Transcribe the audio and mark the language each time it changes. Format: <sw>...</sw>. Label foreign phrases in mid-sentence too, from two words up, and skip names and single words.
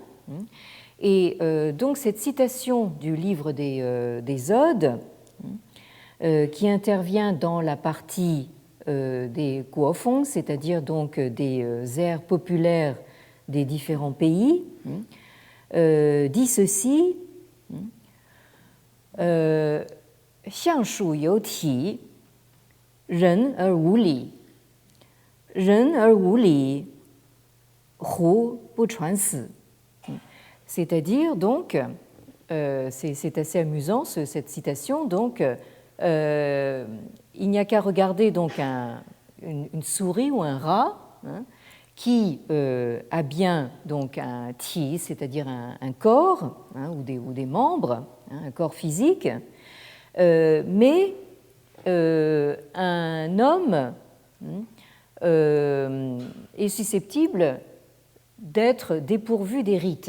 <fr>Et donc cette citation du livre des odes, qui intervient dans la partie des guofeng, c'est-à-dire donc des airs populaires des différents pays, dit ceci:</fr> <zh>相术有体，人而无礼，人而无礼，胡不传死?</zh> <fr>C'est-à-dire donc, c'est assez amusant cette citation, donc il n'y a qu'à regarder donc une souris ou un rat qui a bien donc un ti, c'est-à-dire un corps ou des membres, un corps physique, mais un homme est susceptible d'être dépourvu des rites.</fr>